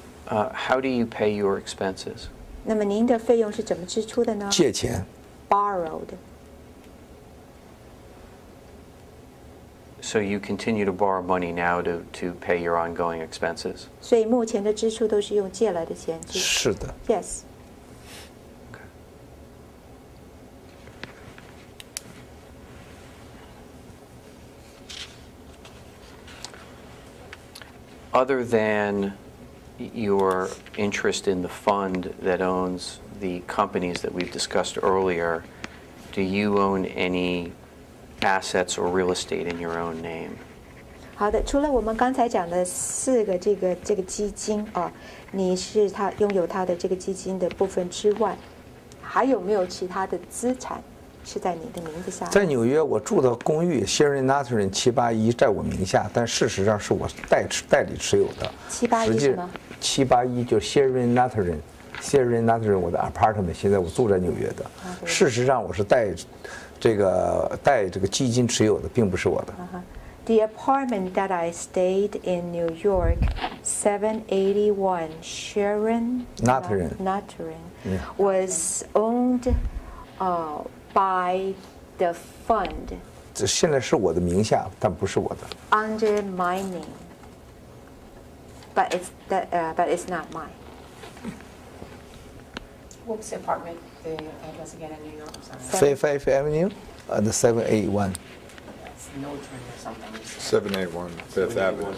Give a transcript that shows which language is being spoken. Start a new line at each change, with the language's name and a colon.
English: How do you pay your expenses?
Chinese: 那么您的费用是怎么支出的呢？借钱。
English: Borrowed. So you continue to borrow money now to pay your ongoing expenses?
Chinese: 所以目前的支出都是用借来的钱支出。是的。
English: Yes. Other than your interest in the fund that owns the companies that we've discussed earlier, do you own any assets or real estate in your own name?
Chinese: 好的，除了我们刚才讲的4个这个基金啊，你是他拥有他的这个基金的部分之外，还有没有其他的资产是在你的名字下？在纽约，我住的公寓 Sherry Nathalie 781在我名下，但事实上是我代理持有的。 781是吗？781就是 Sherry Nathalie 我的 apartment， 现在我住在纽约的。事实上我是代这个基金持有的，并不是我的。
English: The apartment that I stayed in New York, 781 Sharon Nathalie was owned by the fund.
Chinese: 这现在是我的名下，但不是我的。
English: Under my name, but it's not mine. What's the apartment, the address again in New York? Sorry. Fairfax Avenue, the 781. It's Norton or something. 781 Fifth Avenue.